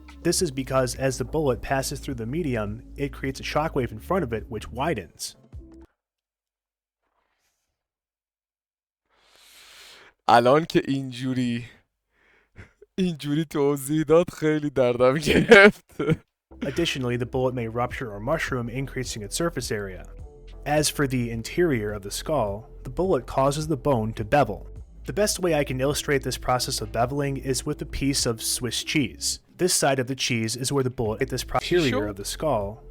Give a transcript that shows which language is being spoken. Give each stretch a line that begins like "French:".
English: This is because as the bullet passes through the medium, it creates a shockwave in front of it which widens.
Persian: الان که اینجوری توضیح داد خیلی دردم گرفت.
English: Additionally, the bullet may rupture or mushroom, increasing its surface area. As for the interior of the skull, the bullet causes the bone to bevel. The best way I can illustrate this process of beveling is with a piece of Swiss cheese. This side of the cheese is where the bullet hit this interior of the skull.